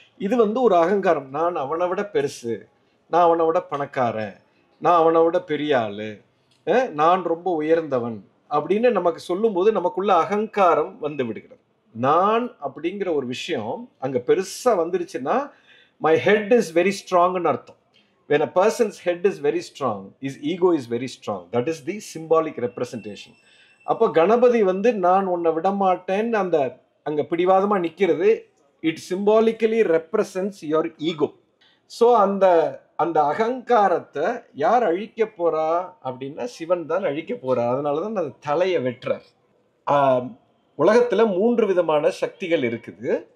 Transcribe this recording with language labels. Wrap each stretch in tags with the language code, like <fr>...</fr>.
<ta>இது ஒரு அகங்காரம். நான் அவனை விட பெருசு, நான் அவனை விட பணக்காரன், நான் அவனை விட பெரிய ஆளு, நான் ரொம்ப உயர்ந்தவன் அப்படின்னு நமக்கு சொல்லும்போது நமக்குள்ள அகங்காரம் வந்து விடுகிறது. நான் அப்படிங்கிற ஒரு விஷயம் அங்க பெருசா வந்துருச்சுன்னா</ta> <en>my head is very strong</en> <ta>ன்னு அர்த்தம்.</ta> <en>When a person's head is very strong, his ego is very strong. That is the symbolic representation.</en> <ta>அப்போ கணபதி நான் உன்னை விட மாட்டேன்னு அங்க பிடிவாதமா நிக்கிறது,</ta> <en>it symbolically represents your ego.</en> <ta>So அந்த அகங்காரத்தை யார் அழிக்க போறா அப்படின்னா சிவன் தான் அழிக்க போறா. அதனாலதான் அந்த தலையை வெட்டுறார். உலகத்துல 3 விதமான சக்திகள் இருக்குது.</ta>